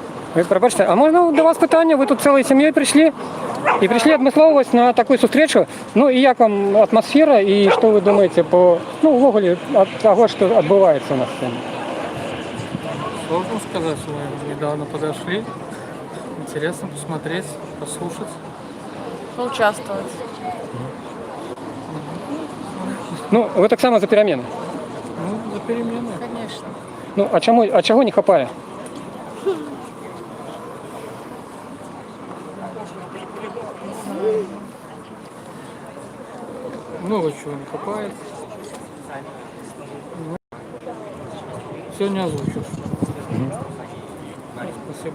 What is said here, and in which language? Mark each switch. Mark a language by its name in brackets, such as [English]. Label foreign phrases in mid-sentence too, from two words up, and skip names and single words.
[Ukrainian] Пробачте, а можна до вас питання? Ви тут цілою сім'єю прийшли? І прийшли відмислово ось на таку зустрічу. Ну і як вам атмосфера, і що ви думаєте по, ну, ввогуле, от того, що відбувається на сцені? [Russian] Сложно сказать, мы недавно подошли. Интересно посмотреть, послушать. Поучаствовать. [Ukrainian] Ну, ви так само за перемены? [Russian] Ну, за перемены. Конечно. [Ukrainian] Ну, а чого не хапає? [Russian] Много чего не хапает. Все не озвучишь. Спасибо.